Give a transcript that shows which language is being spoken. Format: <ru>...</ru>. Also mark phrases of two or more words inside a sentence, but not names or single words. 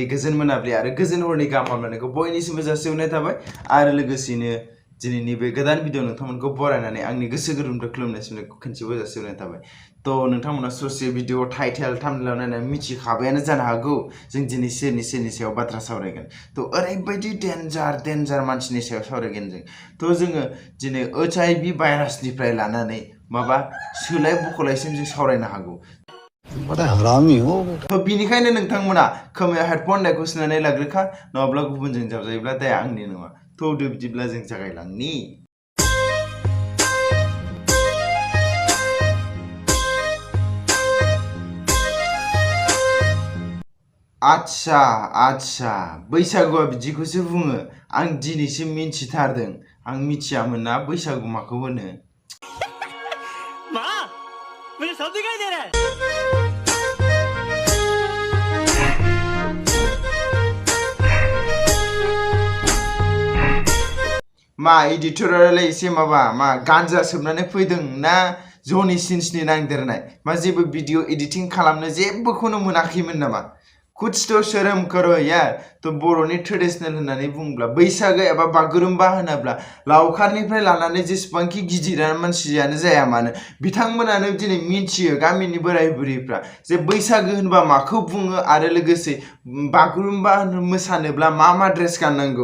<brx>गोजोन मोनाबिलि आरो गोजोन हरनि गाहाम हामलायनायखौ बयनिसिमबो जासिहरनाय थाबाय आरो लोगोसेनो दिनैनि बे गोदान भिडिअ नोंथांमोनखौ बरायनानै आंनि गोसो गोरबोनिफ्राय खुलुमनाय खनसेबो जासिहरनाय थाबाय तो नोंथांमोना ससे</brx> <en>video title thumbnail</en> <brx>नायनानै मिथिखाबायानो जानो हागौ जों दिनै सोरनि सायाव बाथ्रा सावरायगोन तो ओरैबायदि डेन्जार मानसिनि सायाव सावरायगोन जों तो जोङो दिनै HIV भाइरासनिफ्राय लानानै माबा सोलाय बखलायसिम जों सावरायनो हागौ</brx> <hi>बड़ा हरामी हो</hi> <brx>तो बिनिखायनो नोंथांमोना खोमायाव हेडफन होननायखौ सोनानै लाग्रोखा नङाब्ला गुबुनजों जाबजायोब्ला दाया आंनि नङा तो बिदिब्ला जों जागायलांनि आच्छा बैसागुआ बिदिखौसो बुङो आं दिनैसो मिन्थिथारदों आं मिथियामोन ना बैसागु माखौ होनो</brx> <hi>माँ मुझे सब दिखाई दे रहा है</hi> <brx>मा एडिटरालाय एसे माबा मा गान्जा सोबनानै फैदों ना जनि सिन्सनि नांदेरनाय मा जेबो भिडिअ एडिटिं खालामनो जेबोखौनो मोनाखैमोन नामा</brx> <hi>कुछ तो शर्म करो यार</hi> <brx>तो बर'नि ट्रेडिशनेल होननानै बुङोब्ला बैसागो एबा बागुरुम्बा होनोब्ला लावखारनिफ्राय लानानै जेसेबांखि गिदिर मानसियानो जाया मानो बिथांमोनानो दिनै मिथियो गामिनि बोराय बुरैफ्रा जे बैसागो होनबा माखौ बुङो आरो लोगोसे बागुरुम्बा मोसानोब्ला मा ड्रेस गाननांगौ</brx>